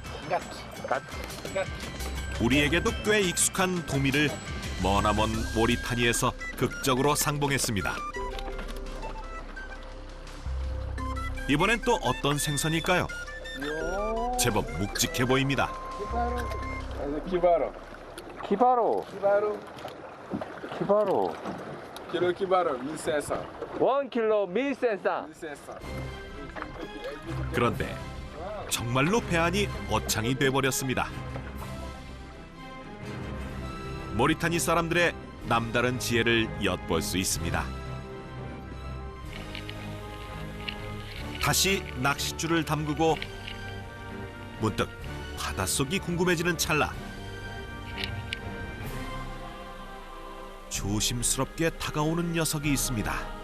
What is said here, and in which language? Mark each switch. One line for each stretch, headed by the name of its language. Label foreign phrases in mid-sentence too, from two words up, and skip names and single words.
Korean: 우리에게도 꽤 익숙한 도미를 머나먼 모리타니에서 극적으로 상봉했습니다. 이번엔 또 어떤 생선일까요? 제법 묵직해 보입니다. Kibaro. Kibaro. Kibaro. Kibaro. Kilo Kibaro, 1500. 1kg 1,500. 1500. 그런데 정말로 배안이 어창이 돼버렸습니다. 모리타니 사람들의 남다른 지혜를 엿볼 수 있습니다. 다시 낚싯줄을 담그고 문득 바닷속이 궁금해지는 찰나 조심스럽게 다가오는 녀석이 있습니다.